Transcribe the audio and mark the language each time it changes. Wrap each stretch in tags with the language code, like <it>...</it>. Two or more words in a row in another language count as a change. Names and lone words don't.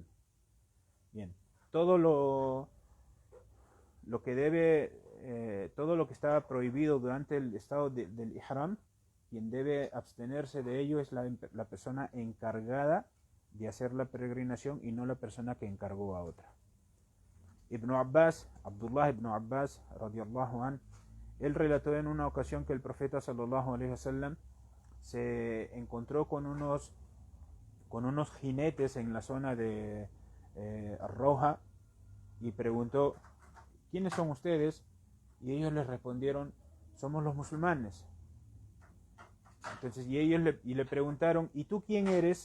<es>Bien, todo lo que debe todo lo que estaba prohibido durante el estado del ihram, quien debe abstenerse de ello es la persona encargada de hacer la peregrinación y no la persona que encargó a otra. Ibn Abbas, Abdullah ibn Abbas,</es> <ar>رضي الله عن,</ar> <es>él relató en una ocasión que el profeta</es> <ar>صلى الله عليه وسلم</ar> <es>se encontró con unos jinetes en la zona de Roja y preguntó: ¿quiénes son ustedes? Y ellos les respondieron: somos los musulmanes. Entonces, ellos le preguntaron: ¿y tú quién eres?</es>